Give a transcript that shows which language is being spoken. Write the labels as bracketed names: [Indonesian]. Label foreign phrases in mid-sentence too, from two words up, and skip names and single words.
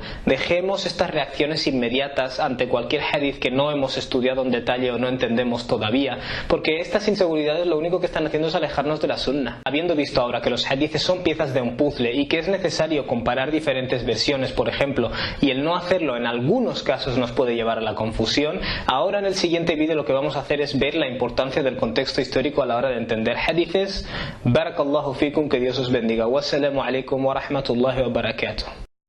[Spanish] Dejemos estas reacciones inmediatas ante cualquier hadith que no hemos estudiado en detalle o no entendemos todavía, porque estas inseguridades lo único que están haciendo es alejarnos de la sunna. Habiendo visto ahora que los hadices son piezas de un puzzle y que es necesario comparar diferentes versiones, por ejemplo, y el no hacerlo en algunos casos nos puede llevar a la confusión, ahora en el siguiente vídeo lo que vamos a hacer es ver la importancia del contexto histórico a la hora de entender hadices. [Arabic] بارك الله فيكم, [Spanish] que Dios os bendiga. [Arabic] والسلام عليكم ورحمة الله وبركاته.